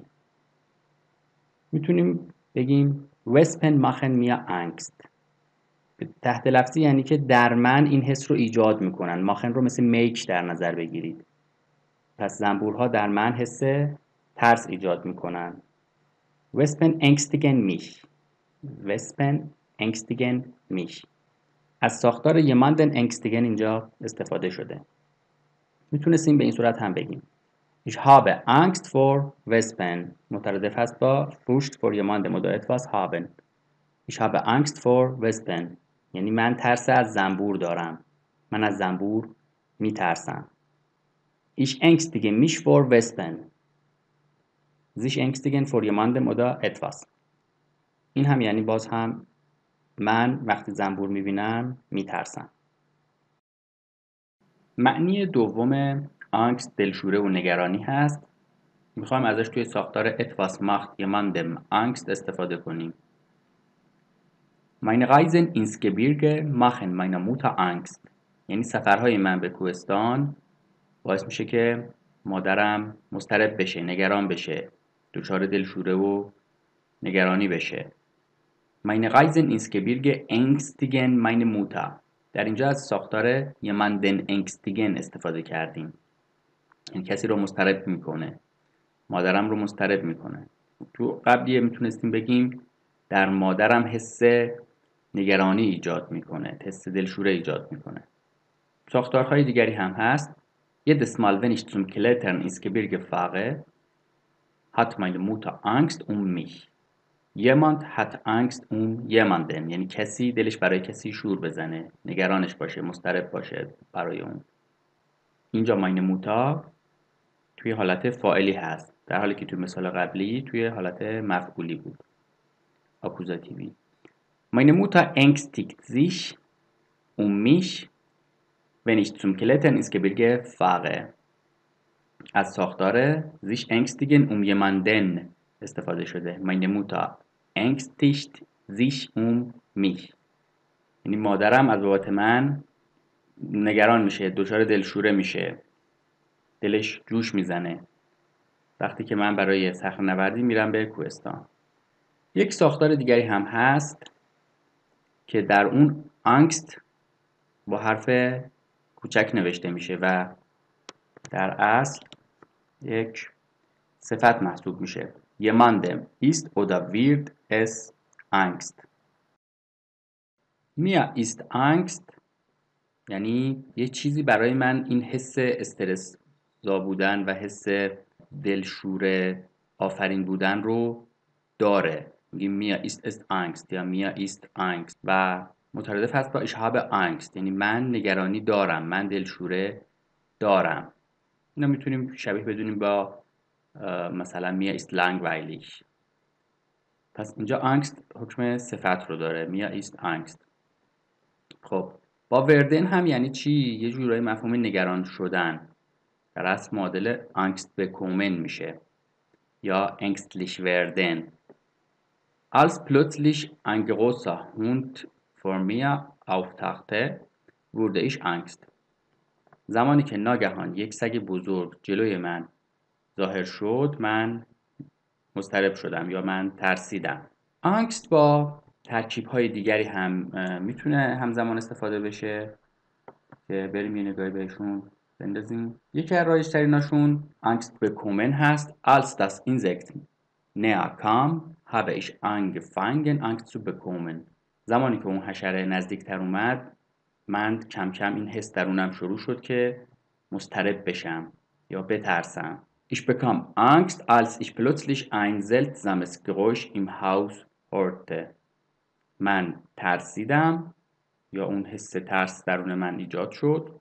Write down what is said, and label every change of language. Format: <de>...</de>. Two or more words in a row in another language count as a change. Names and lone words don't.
<fa>میتونیم بگیم</fa> <de>Wespen machen mir Angst.</de> <fa>تحت لفظی یعنی که در من این حس رو ایجاد میکنن. ماخن رو مثل میک در نظر بگیرید. پس زنبورها در من حس ترس ایجاد میکنن.</fa> <de>Wespen ängstigen mich. Wespen ängstigen mich.</de> <fa>از ساختار</fa> <de>jemanden ängstigen</de> <fa>اینجا استفاده شده. میتونستیم به این صورت هم بگیم</fa> <de>Ich habe Angst vor Wespen.</de> <fa>مترادف هست با</fa> <de>Furcht vor jemandem oder etwas haben. Ich habe Angst vor Wespen.</de> <fa>یعنی من ترس از زنبور دارم. من از زنبور میترسم.</fa> <de>Ich ängstige mich vor Wespen. sich ängstigen vor jemandem oder etwas.</de> <fa>این هم یعنی باز هم من وقتی زنبور میبینم میترسم. معنی دوم آنگست دلشوره و نگرانی هست. میخوایم ازش توی ساختار</fa> <de>etwas macht jemandem Angst</de> <fa>استفاده کنیم.</fa> <de>Meine Reisen ins Gebirge machen meiner Mutter Angst.</de> <fa>یعنی سفرهای من به کوهستان باعث میشه که مادرم مضطرب بشه، نگران بشه، دچار دلشوره و نگرانی بشه.</fa> <de>Meine Reisen ins Gebirge ängstigen meine Mutter.</de> <fa>در اینجا از ساختار</fa> <de>jemanden ängstigen</de> <fa>استفاده کردیم. این کسی رو مضطرب میکنه. مادرم رو مضطرب میکنه. تو قبلیه میتونستیم بگیم در مادرم حس نگرانی ایجاد میکنه، حس دلشوره ایجاد میکنه. ساختارهای دیگری هم هست.</fa> <de>Jedes Mal wenn ich zum Klettern ins Gebirge fahre, hat meine Mutter Angst um mich. Jemand hat Angst um jemanden.</de> <fa>یعنی کسی دلش برای کسی شور بزنه، نگرانش باشه، مضطرب باشه برای اون. اینجا</fa> <de>meine Mutter</de> <fa>توی حالت فاعلی هست، در حالی که توی مثال قبلی توی حالت مفعولی بود، آکوزاتیوی.</fa> <de>Meine Mutter ängstigt sich um mich, wenn ich zum Klettern ins Gebirge fahre.</de> <fa>از ساختار</fa> <de>sich ängstigen um jemanden</de> <fa>استفاده شده.</fa> <de>Meine Mutter ängstigt sich um mich.</de> <fa>یعنی مادرم از بابت من نگران میشه، دچار دلشوره میشه، دلش جوش میزنه وقتی که من برای صخره‌نوردی میرم به کوهستان. یک ساختار دیگری هم هست که در اون آنگست با حرف کوچک نوشته میشه و در اصل یک صفت محسوب میشه.</fa> <de>Jemandem ist oder wird es Angst. Mir ist Angst</de> <fa>یعنی یه چیزی برای من این حس استرس زا بودن و حس دلشوره آفرین بودن رو داره.</fa> <de>میگیم mir ist es Angst یا mir ist Angst</de> <fa>و مترادف هست با</fa> <de>ich habe Angst،</de> <fa>یعنی من نگرانی دارم، من دلشوره دارم. اینا میتونیم شبیه بدونیم با مثلا</fa> <de>mir ist langweilig.</de> <fa>پس اینجا Angst حکم صفت رو داره.</fa> <de>mir ist Angst.</de> <fa>خب با وردن هم یعنی چی؟ یه جورایی مفهوم نگران شدن. در اصل معادل</fa> <de>Angst bekommen</de> <fa>میشه یا</fa> <de>ängstlich werden. Als plötzlich ein großer Hund vor mir auftauchte, wurde ich Angst.</de> <fa>زمانی که ناگهان یک سگ بزرگ جلوی من ظاهر شد، من مضطرب شدم یا من ترسیدم. آنگست با ترکیب‌های دیگری هم میتونه همزمان استفاده بشه که بریم یه نگاهی بهشون بندازیم. یکی از رایج‌تریناشون</fa> <de>Angst bekommen</de> <fa>هست.</fa> <de>Als das Insekt näher kam, habe ich angefangen Angst zu bekommen.</de> <fa>زمانی که اون حشره نزدیکتر اومد، من کم کم این حس درونم شروع شد که مضطرب بشم یا بترسم.</fa> <de>Ich bekam Angst, als ich plötzlich ein seltsames Geräusch im Haus hörte.</de> <fa>من ترسیدم یا اون حس ترس درون من ایجاد شد.</fa>